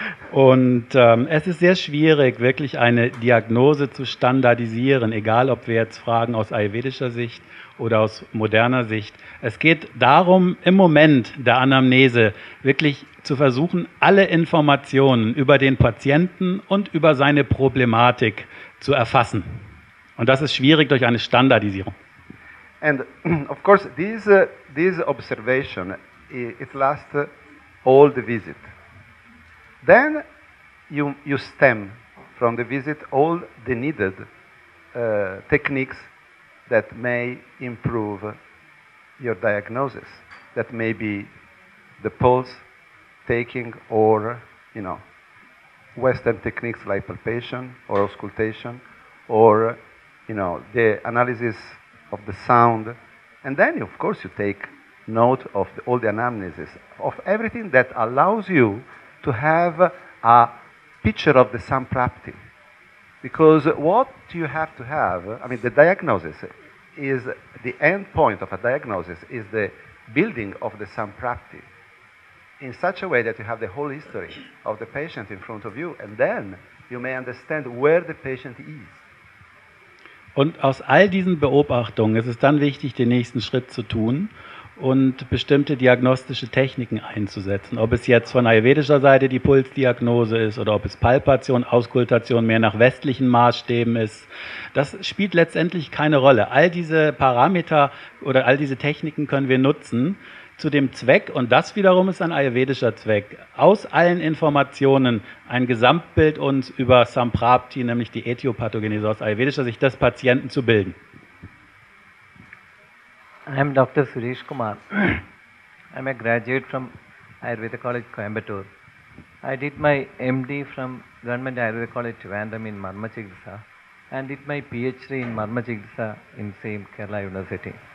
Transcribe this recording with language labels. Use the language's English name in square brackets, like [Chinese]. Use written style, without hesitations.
[German] Und es ist sehr schwierig, wirklich eine Diagnose zu standardisieren, egal ob wir jetzt fragen aus ayurvedischer Sicht oder aus moderner Sicht. Es geht darum, im Moment der Anamnese wirklich zu versuchen, alle Informationen über den Patienten und über seine Problematik zu erfassen. Und das ist schwierig durch eine Standardisierung. [English] And of course, this observation, it lasts all the visit. Then you stem from the visit all the needed techniques that may improve your diagnosis. That may be the pulse taking, or Western techniques like palpation or auscultation, or the analysis of the sound. And then, of course, you take note of all the anamnesis, of everything that allows you to have a picture of the samprapti. Because what you have to have, the diagnosis is, the end point of a diagnosis is the building of the samprapti in such a way that you have the whole history of the patient in front of you, and then you may understand where the patient is. [German] Und aus all diesen Beobachtungen ist es dann wichtig, den nächsten Schritt zu tun und bestimmte diagnostische Techniken einzusetzen. Ob es jetzt von ayurvedischer Seite die Pulsdiagnose ist oder ob es Palpation, Auskultation mehr nach westlichen Maßstäben ist, das spielt letztendlich keine Rolle. All diese Parameter oder all diese Techniken können wir nutzen zu dem Zweck, und das wiederum ist ein ayurvedischer Zweck, aus allen Informationen ein Gesamtbild uns über Samprapti, nämlich die Äthiopathogenese aus ayurvedischer Sicht des Patienten zu bilden. [English] I am Dr. Suresh Kumar. I am a graduate from Ayurveda College, Coimbatore. I did my MD from Government Ayurveda College Trivandrum in Marma Chikitsa and did my PhD in Marma Chikitsa in same Kerala University.